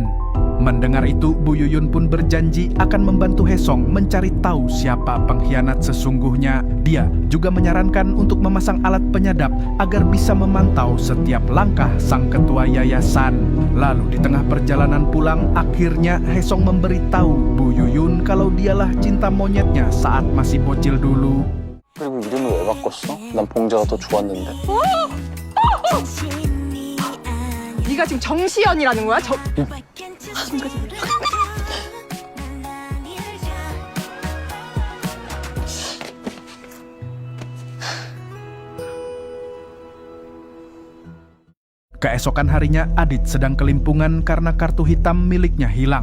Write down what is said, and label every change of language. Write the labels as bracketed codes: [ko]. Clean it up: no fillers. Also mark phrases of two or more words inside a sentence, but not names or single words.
[id] Mendengar itu, Bu Yuyun pun berjanji akan membantu Haesong mencari tahu siapa pengkhianat sesungguhnya. Dia juga menyarankan untuk memasang alat penyadap agar bisa memantau setiap langkah sang ketua yayasan. Lalu di tengah perjalanan pulang, akhirnya Haesong memberitahu Bu Yuyun kalau dialah cinta monyetnya saat masih bocil dulu. [ko] 그리고 이름을 왜 바꿨어? 난 봉자가 더 좋았는데. 네가 지금 정시연이라는 거야? [id] Keesokan harinya, Adit sedang kelimpungan karena kartu hitam miliknya hilang.